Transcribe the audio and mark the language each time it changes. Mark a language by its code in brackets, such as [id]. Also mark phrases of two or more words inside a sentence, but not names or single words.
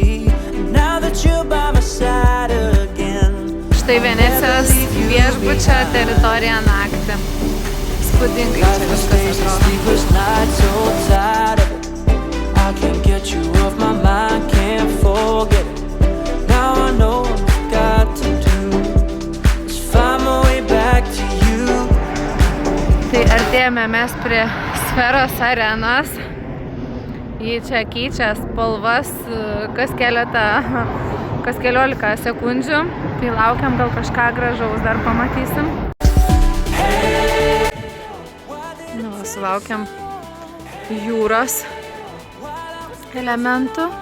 [en] And now that you're by my side again. [lt] Štai Venecijos viešbučio teritorija naktį. Spūdingai čia viskas atrodo. [en] I can't get you off my mind, can't forget it. Now I know what I've got to do is find my way back to you. [lt] Tai artėjame mes prie Sferos arenos. Jį čia keičia spalvas kas 15 sekundžių. Tai laukiam, gal kažką gražaus dar pamatysim. Nu, sulaukiam jūros elementų.